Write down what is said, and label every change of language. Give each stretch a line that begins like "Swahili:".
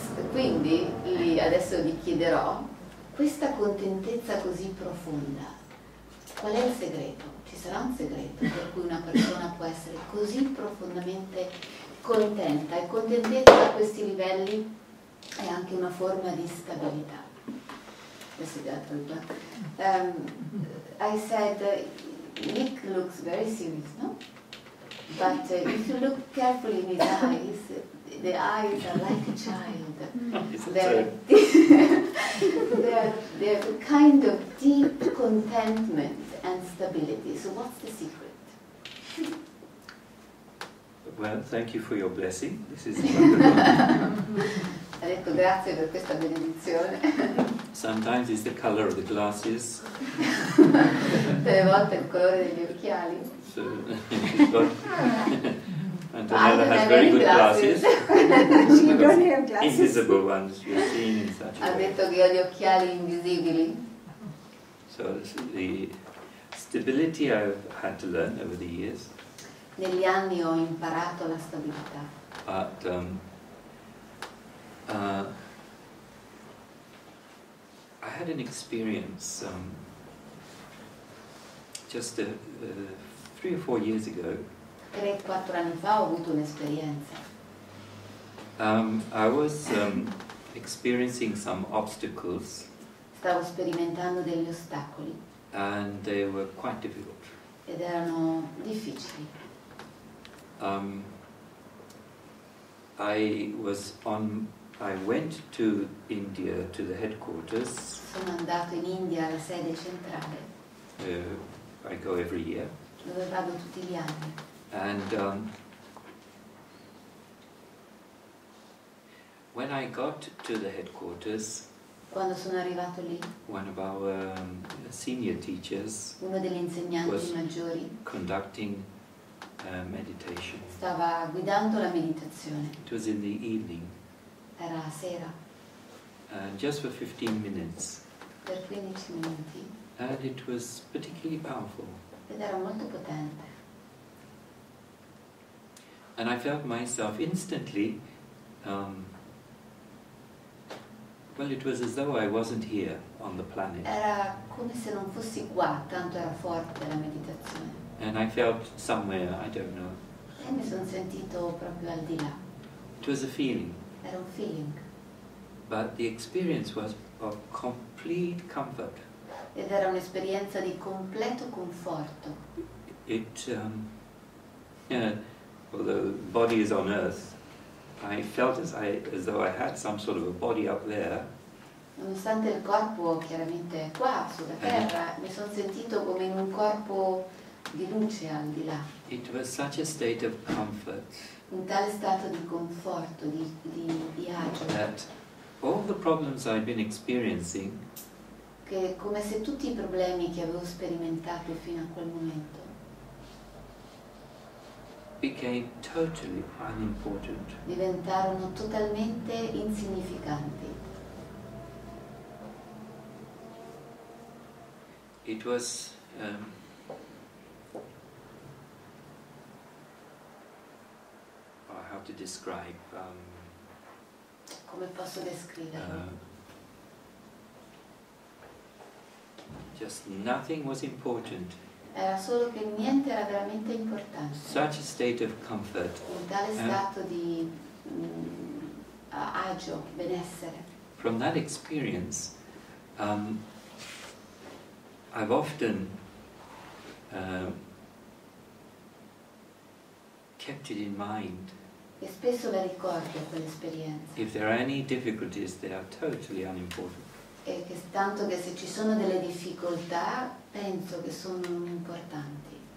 Italian: Quindi adesso vi chiederò, questa contentezza così profonda, qual è il segreto? Ci sarà un segreto per cui una persona può essere così profondamente contenta, e contentezza a questi livelli è anche una forma di stabilità.
English: I said Nick looks very serious, no? But if you look carefully in his eyes, the eyes are like a child. They're a kind of deep contentment and stability. So what's the secret? Well, thank you for your blessing. This is wonderful.
Italian: Ha detto grazie per questa benedizione.
English: Sometimes it's the color of the glasses.
Italian: Delle volte il colore degli occhiali.
English: So she's got Antonella has very good glasses. She don't have glasses. Invisible ones you're seeing in such a
Italian: Ha
English: way.
Italian: detto che ho gli occhiali invisibili.
English: So the stability I've had to learn over the years.
Italian: Negli anni ho imparato la stabilità.
English: But I had an experience just 3 or 4 years ago.
Italian: 3-4 anni fa ho avuto un'esperienza.
English: I was experiencing some obstacles.
Italian: Stavo sperimentando degli ostacoli.
English: And they were quite difficult.
Italian: Ed erano difficili.
English: I went to India, to the headquarters.
Italian: Sono andato in India alla sede centrale.
English: I go every year.
Italian: Dove vado tutti gli anni.
English: And when I got to the headquarters,
Italian: quando sono arrivato lì,
English: one of our senior teachers,
Italian: uno degli insegnanti maggiori,
English: conducting meditation.
Italian: Stava guidando la meditazione.
English: It was in the evening.
Italian: Era sera.
English: Just for 15 minutes.
Italian: Per 15 minuti.
English: And it was particularly powerful.
Italian: Ed era molto potente.
English: And I felt myself instantly, well, it was as though I wasn't here on the planet.
Italian: Era come se non fossi qua, tanto era forte la meditazione.
English: And I felt somewhere, I don't know.
Italian: E mi sono sentito proprio al di là.
English: It was a feeling.
Italian: Era un feeling.
English: But the experience was of complete comfort.
Italian: Ed era un'esperienza di completo conforto.
English: Although the body is on earth, I felt as though I had some sort of a body up there.
Italian: Nonostante il corpo chiaramente è qua, sulla terra, mi sono sentito come in un corpo di luce al di là.
English: It was such a state of comfort.
Italian: Un tale stato di conforto, di agio.
English: That all the problems I'd been experiencing,
Italian: che come se tutti i problemi che avevo sperimentato fino a quel momento
English: became totally unimportant.
Italian: diventarono totalmente insignificanti.
English: It was how to describe
Italian: come posso descriverlo?
English: Just nothing was important.
Italian: Era solo che niente era veramente importante.
English: Such a state of comfort.
Italian: Un tale stato di agio, benessere.
English: From that experience, I've often kept it in mind.
Italian: E spesso la ricordo quell'esperienza.
English: If there are any difficulties, they are totally unimportant.
Italian: E che tanto che se ci sono delle difficoltà, penso che sono non importanti.